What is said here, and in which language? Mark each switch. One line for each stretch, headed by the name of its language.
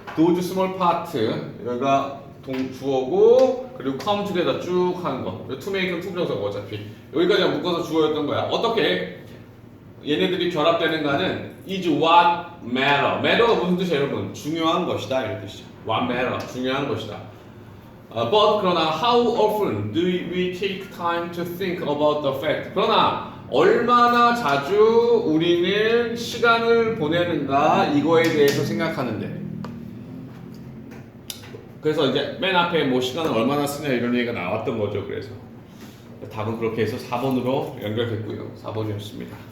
English: those small part
Korean: 여기가 주어고 그리고
English: come together
Korean: 쭉 하는 거.
English: to make
Korean: 는 투부정사고 어차피 여기까지 묶어서 주어였던 거야. 어떻게 얘네들이 결합되는가는
English: is what matter.
Korean: matter가 무슨 뜻이에요, 여러분? 중요한 것이다 이런 뜻이죠.
English: what matter
Korean: 중요한 것이다.
English: But
Korean: 그러나
English: how often do we take time to think about the fact?
Korean: 그러나 얼마나 자주 우리는 시간을 보내는가 이거에 대해서 생각하는데. 그래서 이제 맨 앞에 뭐 시간을 얼마나 쓰냐 이런 얘기가 나왔던 거죠. 그래서 답은 그렇게 해서 4번으로 연결됐고요. 4번이었습니다.